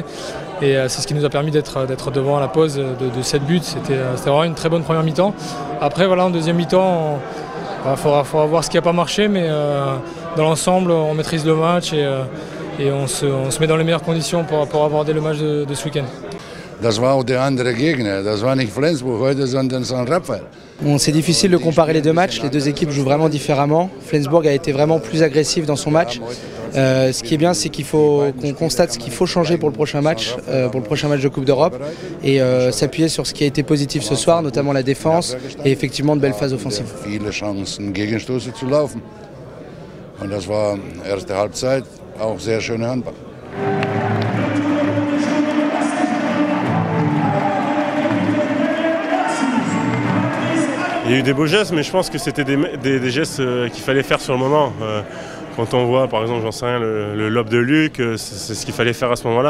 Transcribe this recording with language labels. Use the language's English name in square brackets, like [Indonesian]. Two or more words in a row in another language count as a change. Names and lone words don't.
[French] Et c'est ce qui nous a permis d'être devant à la pause de 7 buts. C'était vraiment une très bonne première mi-temps. Après, voilà, en deuxième mi-temps, il faudra voir ce qui n'a pas marché, mais dans l'ensemble, on maîtrise le match et on se met dans les meilleures conditions pour aborder le match de ce week-end. [German] Das war auch der andere Gegner, das war nicht Flensburg heute, sondern Saint-Raphaël. [French] C'est difficile de comparer les deux matchs, les deux équipes jouent vraiment différemment. Flensburg a été vraiment plus agressif dans son match. Ce qui est bien, c'est qu'on constate ce qu'il faut changer pour le prochain match de Coupe d'Europe et s'appuyer sur ce qui a été positif ce soir, notamment la défense et effectivement de belles phases offensives. [German] Viele Chancen, Gegenstöße zu laufen. Und das war erste Halbzeit auch sehr schöne Handball. [French] Il y a eu des beaux gestes, mais je pense que c'était des gestes qu'il fallait faire sur le moment. Quand on voit, par exemple, j'en sais rien, le lob de Luc, c'est ce qu'il fallait faire à ce moment-là.